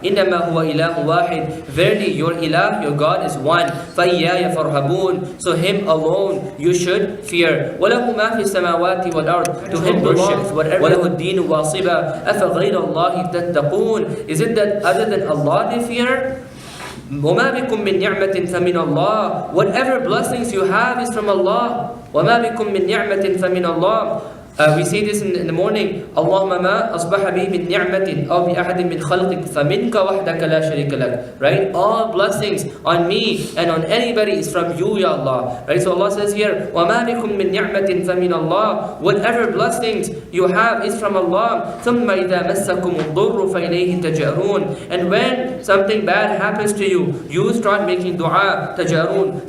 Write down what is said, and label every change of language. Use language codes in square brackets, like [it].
[ar] إِنَّمَا هُوَ إِلَهُ وَاحِدٌ, [en] verily your ilah, your God is one. [ar] فَإِيَّايَ فَارْهَبُونَ, [en] so Him alone you should fear. [ar] وَلَهُ مَا فِي السَّمَاوَاتِ وَالْأَرْضِ, [en] to Him belongs whatever. [ar] وَلَهُ الدِّينُ وَاصِبًا أَفَغَيْرَ اللَّهِ تَتَّقُونَ, [en] is it that other than Allah they fear? [ar] وَمَا بِكُم مِّن نِعْمَةٍ فَمِنَ اللَّهِ, [en] whatever blessings you have is from Allah. [ar] وَمَا بِكُم مِّن نِعْمَةٍ فَمِنَ اللَّهِ. [en] We say this in the morning. [ar] اللهم ما أصبح بي من نعمة أو بأحد من خلقك فمنك وحدك لا شريك لك. [en] Right? All blessings on me and on anybody is from you, Ya Allah. Right? So Allah says here, [ar] وَمَا بِكُم مِّن نِعْمَةٍ فَمِنَ اللَّهِ, [en] whatever blessings you have is from Allah. [ar] ثُمَّ إِذَا مَسَّكُمُ الضُّرُّ فَإِلَيْهِ تَجَأْرُونَ, [en] and when something bad happens to you, you start making dua, [ar] تَجَأْرُونَ.